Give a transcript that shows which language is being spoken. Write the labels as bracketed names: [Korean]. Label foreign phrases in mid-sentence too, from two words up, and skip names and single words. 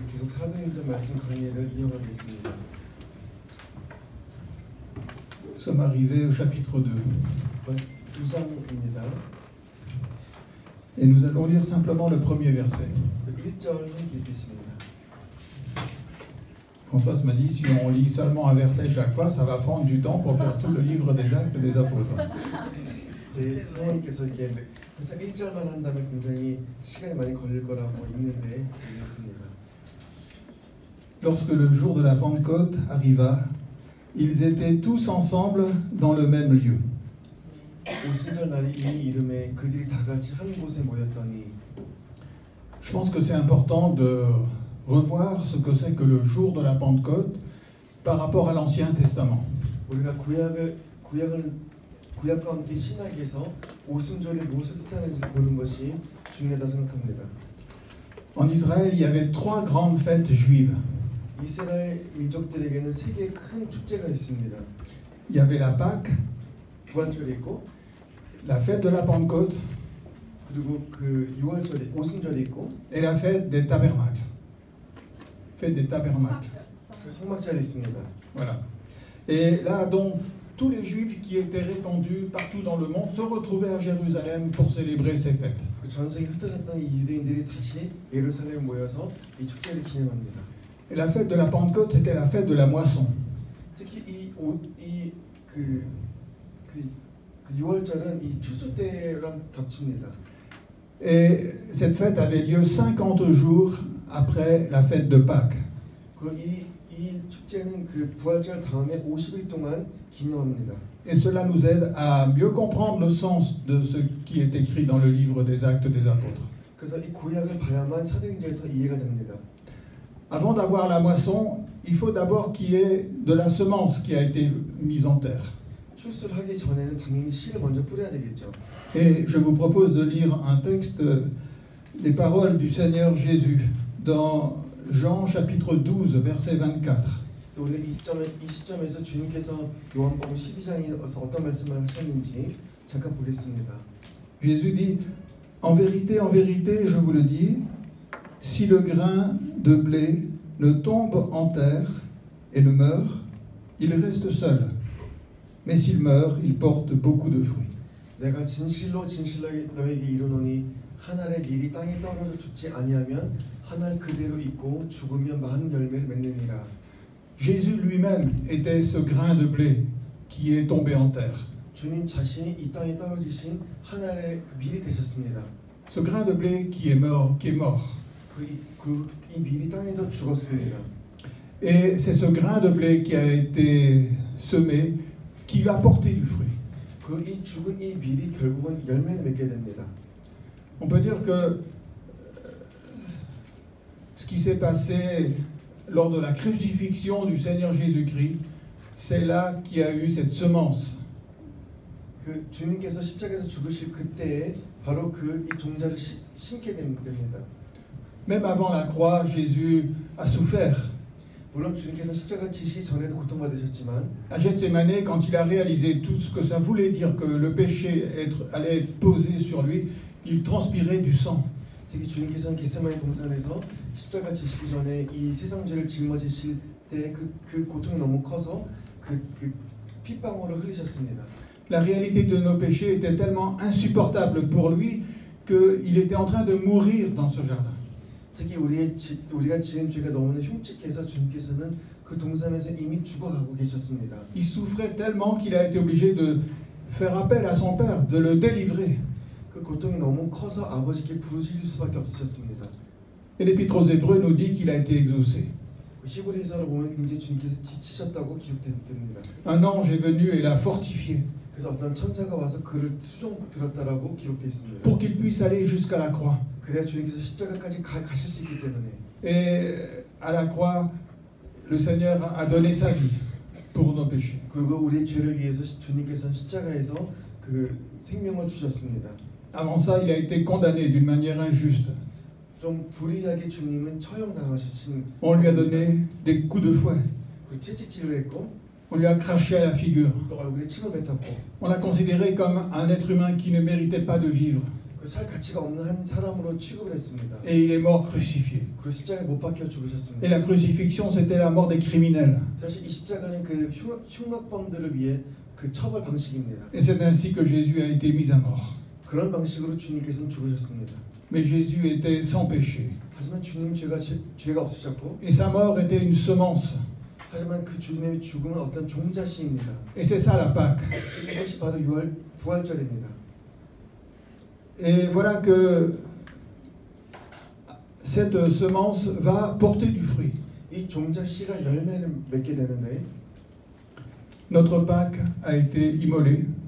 [Korean] 계속 사도행전 말씀 강의를 이어가겠습니다. [French] Nous sommes arrivés au chapitre 2. [Korean] 2장입니다. [French] Et nous allons lire simplement le premier verset. [Korean] 1절 함께 읽겠습니다. [French] Françoise m'a dit, si on lit seulement un verset chaque fois, ça va prendre du temps pour faire tout le livre des Actes des Apôtres. [Korean] 제 사모님께서 이렇게 항상 1절만 한다면 굉장히 시간이 많이 걸릴 거라고 읽는데 읽겠습니다. [French] Lorsque le jour de la Pentecôte arriva, ils étaient tous ensemble dans le même lieu. [Korean] 오순절 날이 이미 이름에 그들이 다 같이 한 곳에 모였더니. [French] Je pense que c'est important de revoir ce que c'est que le jour de la Pentecôte par rapport à l'Ancien Testament. [Korean] 우리가 구약과 함께 신학에서 오순절이 무엇을 뜻하는지 보는 것이 중요하다 생각합니다. [French] En Israël, il y avait trois grandes fêtes juives. [Korean] 이스라엘 민족들에게는 세 개의 큰 축제가 있습니다. [French] Il y avait la Pâque, [Korean] 부활절이 있고, [French] la fête de la Pentecôte, [Korean] 그리고 그 6월절이 오순절이 있고, [French] et la fête des tabernacles. Fête des tabernacles. [Korean] 그 성막절이 있습니다. [French] Voilà. Et là, donc, tous les Juifs qui étaient répandus partout dans le monde se retrouvaient à Jérusalem pour célébrer ces fêtes. [Korean] 그 전 세계에 흩어졌던 이 유대인들이 다시 예루살렘에 모여서 이 축제를 기념합니다. [French] Et la fête de la Pentecôte, c'était la fête de la moisson. [Korean] 특히 그 6월절은 이 추수 때랑 겹칩니다. [French] Et cette fête avait lieu 50 jours après la fête de Pâques. [Korean] 이 축제는 그 부활절 다음에 50일 동안 기념합니다. [French] Et cela nous aide à mieux comprendre le sens de ce qui est écrit dans le livre des Actes des Apôtres. [Korean] 그래서 이 구약을 봐야만 사도행전이 더 이해가 됩니다. [French] Avant d'avoir la moisson, il faut d'abord qu'il y ait de la semence qui a été mise en terre. [Korean] 출수를 하기 전에는 당연히 씨를 먼저 뿌려야 되겠죠. [French] Et je vous propose de lire un texte des paroles du Seigneur Jésus dans Jean chapitre 12, verset 24. [Korean] 그래서 우리가 이 시점에서 주님께서 요한복음 12장에서 어떤 말씀을 하셨는지 잠깐 보겠습니다. [French] Jésus dit, en vérité, je vous le dis, si le grain de blé ne tombe en terre et ne meurt, il reste seul. Mais s'il meurt, il porte beaucoup de fruits. [Korean] 내가 진실로 너에게 이르노니 한 알의 밀이 땅에 떨어져 죽지 아니하면 한 알 그대로 있고 죽으면 많은 열매를 맺느니라. [French] Jésus lui-même était ce grain de blé qui est tombé en terre. [Korean] 주님 자신이 이 땅에 떨어지신 한 알의 밀이 되셨습니다. [French] Ce grain de blé qui est mort. [Korean] 이 밀이 땅에서 죽었습니다. [French] Et c'est ce grain de blé qui a été semé qui va porter du fruit. [Korean] 이 죽은 이 밀이 결국은 열매를 맺게 됩니다. [French] On peut dire que ce qui s'est passé lors de la crucifixion du Seigneur Jésus-Christ, c'est là qu'il y a eu cette semence. [Korean] 그 주님께서 십자가에서 죽으실 그때에 바로 이 종자를 심게 됩니다. [French] Même avant la croix, Jésus a souffert. [Korean] 물론 주님께서 십자가 지시기 전에도 고통받으셨지만 [French] À Gethsémanée, quand il a réalisé tout ce que ça voulait dire que le péché allait être posé sur lui, il transpirait du sang. [Korean] 특히 주님께서는 겟세마네 동산에서 십자가 지시기 전에 이 세상 죄를 짊어지실 때 그 고통이 너무 커서 그 핏방울을 흘리셨습니다. [French] La réalité de nos péchés était tellement insupportable pour lui qu'il était en train de mourir dans ce jardin. [Korean] 특히 우리가 지은 죄가 너무나 흉측해서 주님께서는 그 동산에서 이미 죽어가고 계셨습니다. [French] Il souffrait tellement qu'il a été obligé de faire appel à son père, de le délivrer. [Korean] 그 고통이 너무 커서 아버지께 부르실 수밖에 없으셨습니다. [French] Et l'Épître aux Hébreux nous dit qu'il a été exaucé. [Korean] 히브리서를 보면 굉장히 주님께서 지치셨다고 기록됩니다. [French] Un ange est venu et l'a fortifié. [Korean] 그래서 어떤 천사가 와서 그를 수종 들었다라고 기록되어 있습니다. [French] Pour qu'il puisse aller jusqu'à la croix. [Korean] 그래야 주님께서 십자가까지 가실 수 있기 때문에. [French] Et à la croix, le Seigneur a donné sa vie pour nos péchés. [Korean] 그리고 우리의 죄를 위해서 주님께서는 십자가에서 그 생명을 주셨습니다. [French] Avant ça, il a été condamné d'une manière injuste. [Korean] 좀 불의하게 주님은 처형당하신. [French] On lui a donné des coups de fouet. [Korean] 그 채찍질을 했고. [French] On lui a craché à la figure. [Korean] 얼굴에 침을 뱉었고. [French] On l'a considéré comme un être humain qui ne méritait pas de vivre. [Korean] 그 살 가치가 없는 한 사람으로 취급을 했습니다. [French] Et il est mort crucifié. [Korean] 그리고 십자가에 못 박혀 [French] Et [Korean] 죽으셨습니다. [French] la crucifixion, c'était la mort des criminels. [Korean] 사실 이 십자가는 그 흉악범들을 위해 그 처벌 방식입니다. [French] Et c'est ainsi que Jésus a été mis à mort. [Korean] 그런 방식으로 주님께서는 죽으셨습니다. [French] Mais Jésus était sans péché. [Korean] 하지만 주님 죄가 없으셨고, [French] Et sa mort était une semence. [Korean] 하지만 그 주님의 죽음은 어떤 종자씨입니다. [French] Et c'est ça la Pâque. [Korean] 이것이 바로 부활절입니다. [French] Et voilà que cette semence va porter du fruit. [Korean] 이 종자씨가 열매를 맺게 되는데, [French] Notre Pâque a été immolée.